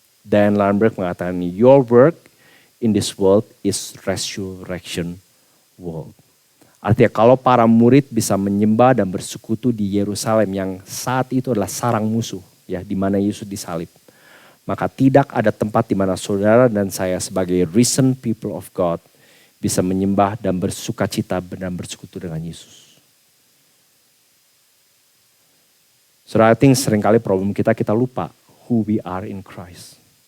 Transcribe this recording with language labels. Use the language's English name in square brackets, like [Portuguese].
[Indonesian] Dan Lundberg mengatakan, [English] your work in this world is resurrection world. [Indonesian] Artinya kalau para murid bisa menyembah dan bersekutu di Yerusalem yang saat itu adalah sarang musuh, ya, di mana Yesus disalib. Maka tidak ada tempat di mana saudara dan saya sebagai [English] risen people of God [Indonesian] bisa menyembah dan bersukacita dan bersekutu dengan Yesus. Saudara, I think seringkali problem kita lupa [English] who we are in Christ.